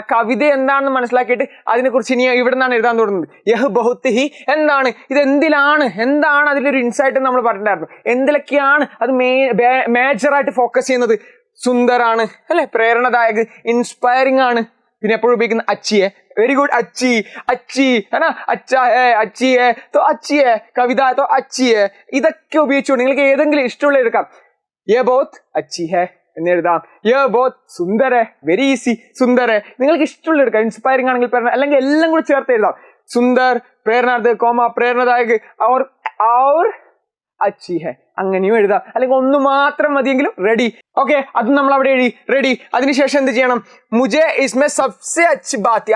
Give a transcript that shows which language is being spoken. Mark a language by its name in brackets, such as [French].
[Malayalam] ആ കവിത എന്താണെന്ന് മനസ്സിലാക്കിയിട്ട് അതിനെക്കുറിച്ച് ഇനി ഇവിടെ നിന്നാണ് എഴുതാൻ തുടങ്ങുന്നത്. [Hindi] യഹ് ബഹുത് ഹി [Malayalam] എന്താണ്? ഇത് എന്താണ് അതിലൊരു ഇൻസൈറ്റ് നമ്മൾ പറഞ്ഞിട്ടുണ്ടായിരുന്നു. എന്തിലൊക്കെയാണ് അത് മേജറായിട്ട് ഫോക്കസ് ചെയ്യുന്നത്? സുന്ദറാണ് അല്ലെ, പ്രേരണദായക്, ഇൻസ്പയറിംഗ് ആണ്. പിന്നെ എപ്പോഴും ഉപയോഗിക്കുന്ന അച്ചിയെ. [English] Very good. [Hindi] अच्छी है ना, अच्छा है, अच्छी है, तो अच्छी है, कविता है तो अच्छी है. [Malayalam] ഇതൊക്കെ ഉപയോഗിച്ചുകൊണ്ട് നിങ്ങൾക്ക് ഏതെങ്കിലും ഇഷ്ടമുള്ള എടുക്കാം. [Hindi] ये बहुत अच्छी है [Malayalam] എന്ന് എഴുതാം. [Hindi] ये बहुत सुंदर है. [English] Very easy. [Hindi] സുന്ദർ है [Malayalam] നിങ്ങൾക്ക് ഇഷ്ടമുള്ള എടുക്കാം. ഇൻസ്പയറിംഗ് ആണെങ്കിൽ പ്രേരണ, അല്ലെങ്കിൽ എല്ലാം കൂടി ചേർത്ത് എഴുതാം. സുന്ദർ, പ്രേരണാർത്ഥ, പ്രേരണദായക് [Hindi] और अच्छी है [Malayalam] അങ്ങനെയും എഴുതാം. അല്ലെങ്കിൽ ഒന്ന് മാത്രം മതിയെങ്കിലും റെഡി. ഓക്കെ, അത് നമ്മൾ അവിടെ എഴുതി. റെഡി. അതിനുശേഷം എന്ത് ചെയ്യണം? [Hindi] മുജെ ഇസ്മെ സബ്സെ അച്ഛി ബാത്തി.